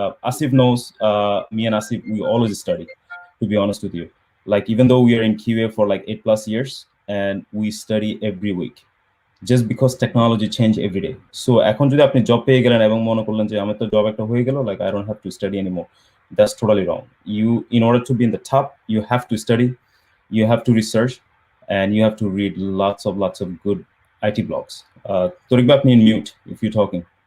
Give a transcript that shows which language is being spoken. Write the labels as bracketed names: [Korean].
[English] Asif knows, me and Asif, we always study, to be honest with you. Like even though we are in QA for like 8+ years and we study every week, just because technology change every day. [Bangla] So এখন যদি আপনি job পেয়ে গেলেন এবং মনে করলেন যে আমার তো জব একটা হয়ে গেল, [English] like I don't have to study anymore, that's totally wrong. You, in order to be in the top, you have to study, you have to research, and you have to read lots of good IT blogs. Tariq bhai, apni in mute if you're talking.